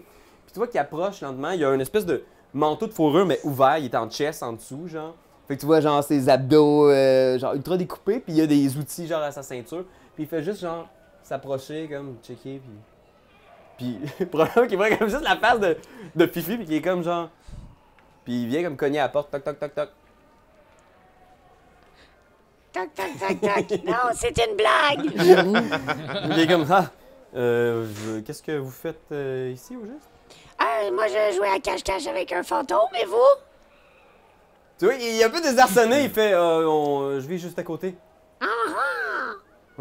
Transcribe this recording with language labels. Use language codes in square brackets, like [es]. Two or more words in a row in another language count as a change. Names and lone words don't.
[fr] Puis tu vois qu'il approche lentement, il y a une espèce de manteau de fourrure, mais ouvert, il est en chest en dessous, genre. Fait que tu vois, genre, ses abdos, genre, ultra découpés, puis il y a des outils, genre, à sa ceinture. Puis il fait juste, genre, s'approcher, comme, checker, puis probablement qu'il voit comme juste la face de Fifi, puis qu'il est comme, genre... Puis il vient comme cogner à la porte, toc, toc, toc, toc. Toc, toc, toc, toc! Non, c'est une blague! Il est comme, ah, qu'est-ce que vous faites ici, au juste? Moi, je jouais à cache-cache avec un fantôme, et vous? Tu vois, il est un peu désarçonné, il fait, je vis juste à côté. Ah ah!